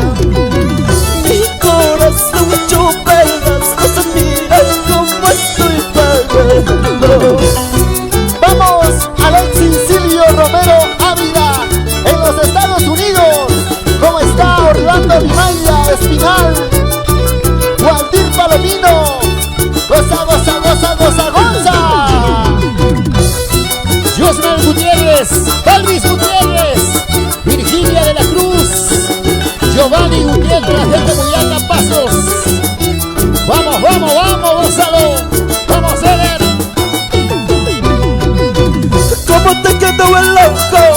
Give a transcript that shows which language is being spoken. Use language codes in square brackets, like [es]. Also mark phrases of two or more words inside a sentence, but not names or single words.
[es] Mi corazón hecho pedazos, mira cómo estoy pagando. Vamos, Alexis Silvio Romero Ávila, en los Estados Unidos. ¿Cómo está Orlando Limaya Espinal? Waldir Palomino. Goza, goza, goza, goza, goza. Josmel Gutiérrez, Elvis Gutiérrez, Virginia de la Cruz, Giovanni Gutiérrez, la gente de Buyaca Pasos. Vamos, vamos, vamos, Gonzalo. Vamos a ver. ¿Cómo te quedó el ojo?